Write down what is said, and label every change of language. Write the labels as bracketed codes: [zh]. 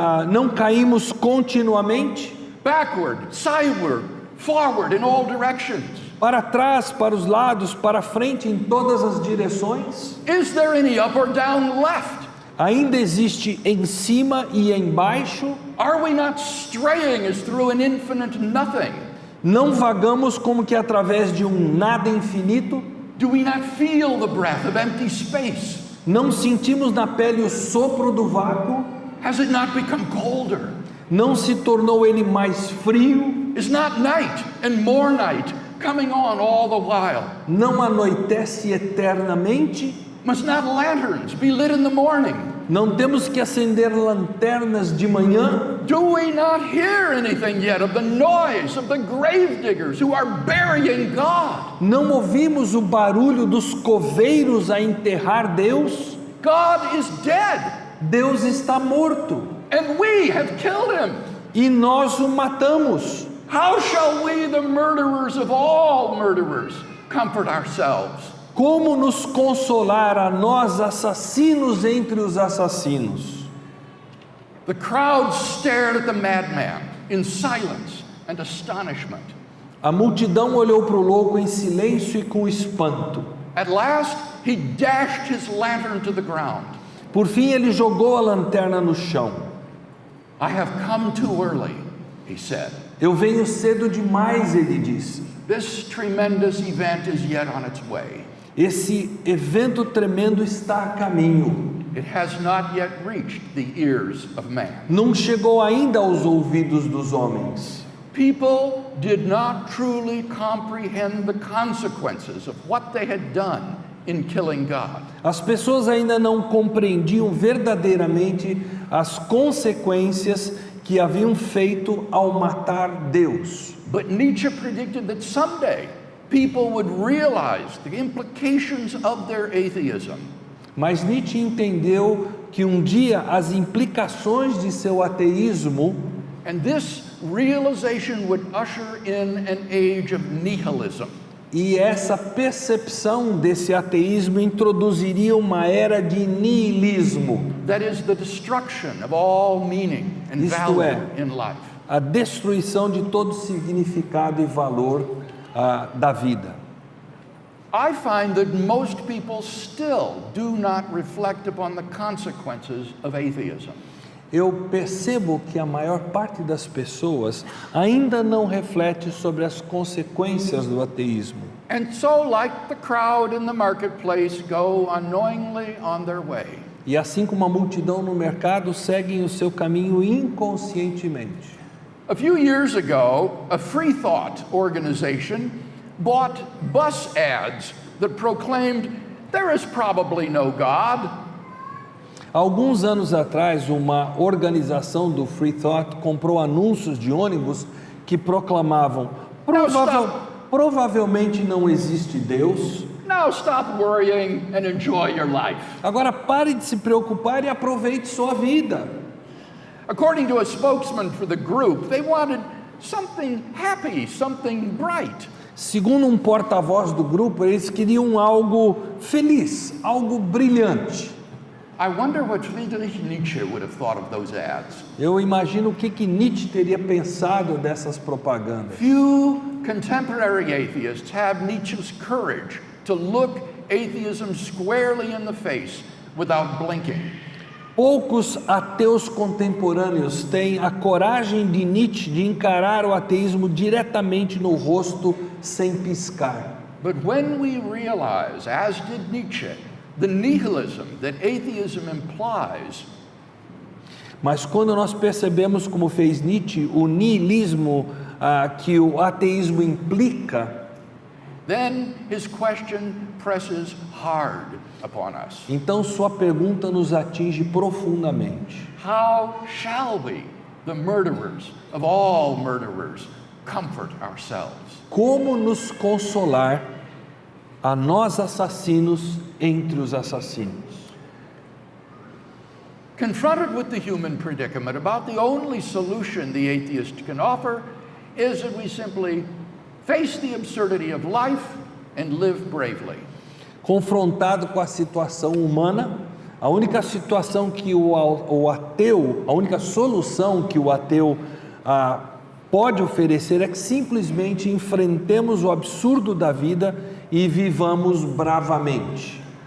[pt] Não caímos continuamente? [en] Backward, sideward, forward in all directions. [pt] Para trás, para os lados, para frente, em todas as direções? [en] Is there any up or down left? [pt] Ainda existe em cima e embaixo? [en] Are we not straying as through an infinite nothing? [pt] Não vagamos como que através de um nada infinito? [en] Do we not feel the breath of empty space? [pt] Não sentimos na pele o sopro do vácuo? [en] Has it not become colder? [pt] Não se tornou ele mais frio? [en] Is not night and more night coming on all the while? [pt] Não anoitece eternamente? [en] Must not lanterns be lit in the morning? [pt] Não temos que acender lanternas de manhã? [en] Do we not hear anything yet of the noise of the grave diggers who are burying God? [pt] Não ouvimos o barulho dos coveiros a enterrar Deus? [en] God is dead. [pt] Deus está morto. [en] And we have killed him. [pt] E nós o matamos. [en] How shall we, the murderers of all murderers, comfort ourselves? [pt] Como nos consolar a nós, assassinos entre os assassinos? [en] The crowd stared at the madman in silence and astonishment. [pt] A multidão olhou para o louco em silêncio e com espanto. [en] At last, he dashed his lantern to the ground. [pt] Por fim, ele jogou a lanterna no chão. [en] I have come too early, he said. [pt] Eu venho cedo demais, ele disse. [en] This tremendous event is yet on its way. [pt] Esse evento tremendo está a caminho. [en] It has not yet reached the ears of man. [pt] Não chegou ainda aos ouvidos dos homens. [en] People did not truly comprehend the consequences of what they had done in killing God. [pt] As pessoas ainda não compreendiam verdadeiramente as consequências que haviam feito ao matar Deus. [en] But Nietzsche predicted that someday people would realize the implications of their atheism. [pt] Mas Nietzsche entendeu que um dia as implicações de seu ateísmo, [en] And this realization would usher in an age of nihilism. [pt] e essa percepção desse ateísmo introduziria uma era de niilismo, [en] That is the destruction of all meaning and [pt] Isto [en] value [pt] é, [en] in life. [pt] a destruição de todo significado e valor da vida. [en] I find that most people still do not reflect upon the consequences of atheism. [pt] Eu percebo que a maior parte das pessoas ainda não reflete sobre as consequências do ateísmo. [en] And so, like the crowd in the marketplace, go unknowingly on their way. [pt] E assim como a multidão no mercado, seguem o seu caminho inconscientemente. [en] A few years ago, a free thought organization bought bus ads that proclaimed, "There is probably no God." [pt] Há alguns anos atrás, uma organização do Free Thought comprou anúncios de ônibus que proclamavam: provavelmente não existe Deus. [en] Now stop worrying and enjoy your life. [pt] Agora pare de se preocupar e aproveite sua vida. [en] According to a spokesman for the group, they wanted something happy, something bright. [pt] Segundo um porta-voz do grupo, eles queriam algo feliz, algo brilhante. [en] I wonder what Friedrich Nietzsche would have thought of those ads. [pt] Eu imagino o que Nietzsche teria pensado dessas propagandas. [en] Few contemporary atheists have Nietzsche's courage to look atheism squarely in the face without blinking. [pt] Poucos ateus contemporâneos têm a coragem de Nietzsche de encarar o ateísmo diretamente no rosto sem piscar. [en] But when we realize, as did Nietzsche, the nihilism that atheism implies, [pt] Mas quando nós percebemos, como fez Nietzsche, o niilismo que o ateísmo implica, [en] then his question presses hard upon us. [pt] então sua pergunta nos atinge profundamente. [en] How shall we, the murderers of all murderers, comfort ourselves? [pt] Como nos consolar a nós assassinos entre os assassinos? [en] Confronted with the human predicament, about the only solution the atheist can offer is that we simply face the absurdity of life and live bravely. [pt] Confrontado com a situação humana, a única situação que o ateu, a única solução que o ateu pode oferecer é que simplesmente enfrentemos o absurdo da vida e vivamos bravamente.